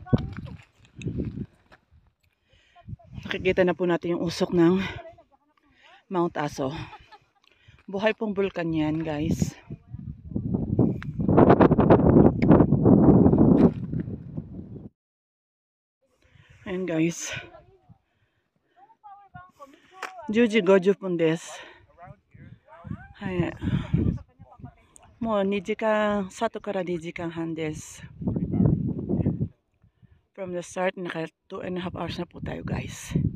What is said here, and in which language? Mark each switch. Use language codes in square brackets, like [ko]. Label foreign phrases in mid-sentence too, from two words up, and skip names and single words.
[tl] Nakikita na po natin yung usok ng Mount Aso. Buhay pong bulkan yan, guys. Ayan, guys. [ja] 10 時50分です。はい。もう2時間、里から2時間半です。 [en] From the start, [tl] naka 2.5 hours na po tayo, guys.